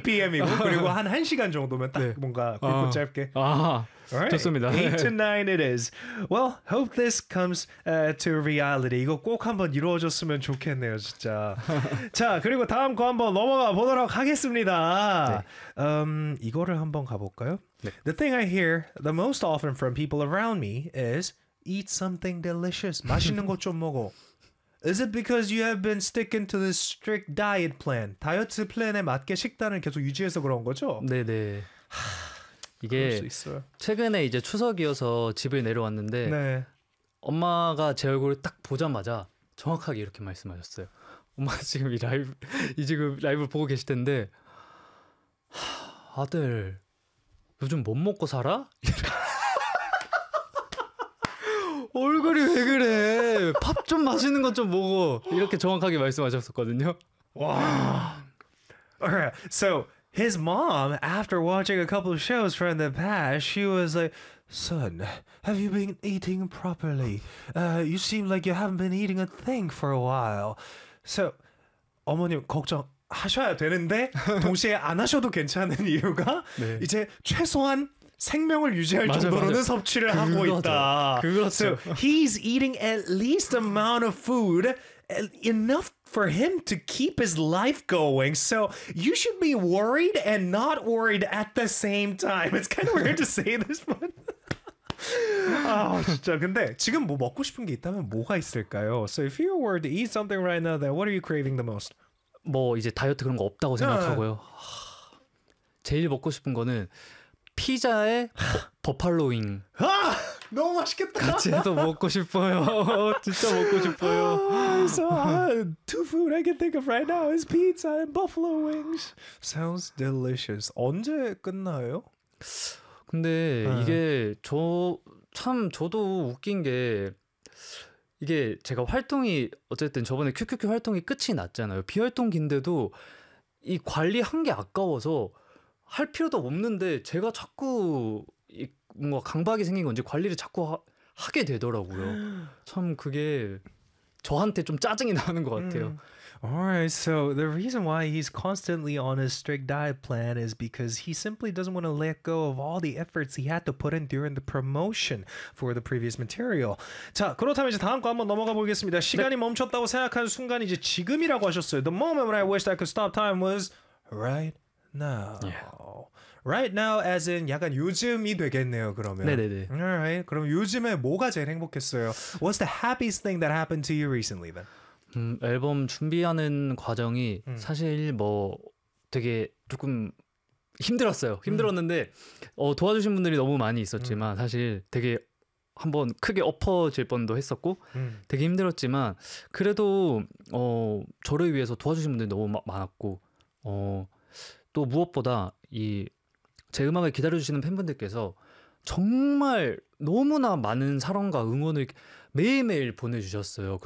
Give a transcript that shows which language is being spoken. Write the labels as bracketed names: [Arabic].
[Korean] 8pm이고 그리고 한 1시간 정도면 딱 네. 뭔가 굵고 짧게. 아하, 좋습니다. [English] Alright. 8 to 9 it is. Well, hope this comes to reality. [Korean] 이거 꼭 한번 이루어졌으면 좋겠네요, 진짜. 자, 그리고 다음 거 한번 넘어가 보도록 하겠습니다. 네. 이거를 한번 가볼까요? 네. [English] The thing I hear the most often from people around me is eat something delicious. [Korean] 맛있는 거 좀 먹어. [English] Is it because you have been sticking to this strict diet plan? [Korean] 다이어트 플랜에 맞게 식단을 계속 유지해서 그런 거죠? 네네. 이게 최근에 이제 추석이어서 집을 내려왔는데 네. 엄마가 제 얼굴을 딱 보자마자 정확하게 이렇게 말씀하셨어요. 엄마 지금 이 라이브 이 지금 라이브 보고 계실 텐데 아들 요즘 못 먹고 살아? 얼굴이 왜 그래? 밥 좀 맛있는 것 좀 먹어. 이렇게 정확하게 말씀하셨었거든요. 와. [English] Alright, so his mom, after watching a couple of shows from the past, she was like, "Son, have you been eating properly? You seem like you haven't been eating a thing for a while." [Korean] So, 어머님 걱정. 하셔야 되는데 동시에 안 하셔도 괜찮은 이유가 네. 이제 최소한 생명을 유지할 맞아요, 정도로는 맞아요. 섭취를 그거죠. 하고 있다. 그렇죠. [English] So he's eating at least amount of food enough for him to keep his life going. So you should be worried and not worried at the same time. It's kind of weird to say this one. [Korean] 아 진짜 근데 지금 뭐 먹고 싶은 게 있다면 뭐가 있을까요? [English] So if you were to eat something right now, then what are you craving the most? [Korean] 뭐 이제 다이어트 그런 거 없다고 생각하고요. 제일 먹고 싶은 거는 피자에 버팔로잉. 아, 너무 맛있겠다. 같이 해서 먹고 싶어요. 진짜 먹고 싶어요. [English] So two food I can think of right now is pizza and buffalo wings. Sounds delicious. [Korean] 언제 끝나요? 근데 이게 저 참 저도 웃긴 게 이게 제가 활동이 어쨌든 저번에 QQQ 활동이 끝이 났잖아요. 비활동기인데도 이 관리 한 게 아까워서 할 필요도 없는데 제가 자꾸 이 뭔가 강박이 생긴 건지 관리를 자꾸 하게 되더라고요. 참 그게 저한테 좀 짜증이 나는 것 같아요. [English] Alright, so the reason why he's constantly on his strict diet plan is because he simply doesn't want to let go of all the efforts he had to put in during the promotion for the previous material. [Korean] 자, 그렇다면 이제 다음 거 한번 넘어가 보겠습니다. 시간이 멈췄다고 생각하는 순간이 이제 지금이라고 하셨어요. [English] The moment when I wished I could stop time was right now. Yeah. Right now as in [Korean] 약간 요즘이 되겠네요, 그러면. 네네네. Alright, 그럼 요즘에 뭐가 제일 행복했어요? [English] What's the happiest thing that happened to you recently then? [Korean] 앨범 준비하는 과정이 사실 뭐 되게 조금 힘들었어요. 힘들었는데 도와주신 분들이 너무 많이 있었지만 사실 되게 한번 크게 엎어질 뻔도 했었고 되게 힘들었지만 그래도 저를 위해서 도와주신 분들이 너무 많았고 또 무엇보다 이 제 음악을 기다려주시는 팬분들께서 정말 너무나 많은 사랑과 응원을 매일매일 보내주셨어요.